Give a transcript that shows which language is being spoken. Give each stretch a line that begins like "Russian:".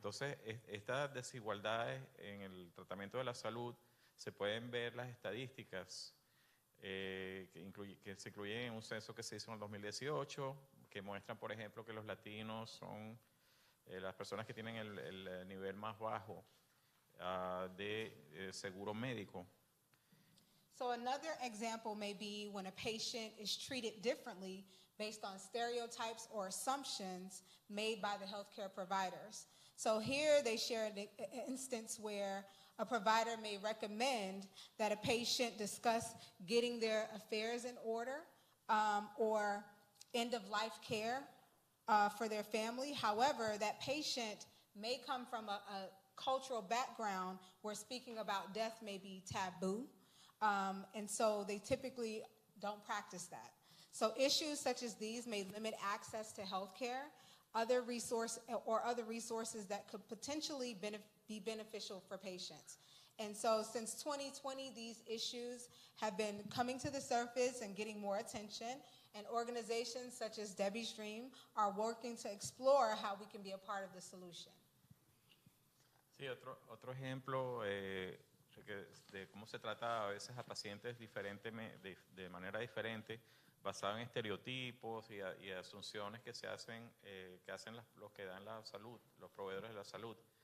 Spanish: Entonces, estas desigualdades en el tratamiento de la salud se pueden ver las estadísticas que se incluyen en un censo que se hizo en el 2018, que muestran, por ejemplo, que los latinos son las personas que tienen el nivel más bajo de seguro médico.
English: So another example may be when a patient is treated differently based on stereotypes or assumptions made by the healthcare providers. So here they share an instance where a provider may recommend that a patient discuss getting their affairs in order or end-of-life care for their family. However, that patient may come from a cultural background where speaking about death may be taboo. And so they typically don't practice that. So issues such as these may limit access to health care, other resources that could potentially be beneficial for patients. And so since 2020, these issues have been coming to the surface and getting more attention, and organizations such as Debbie's Dream are working to explore how we can be a part of the solution.
Spanish: Sí, otro ejemplo de cómo se trata a veces a pacientes de manera diferente, basado en estereotipos y asunciones que hacen los que dan la salud, los proveedores de la salud.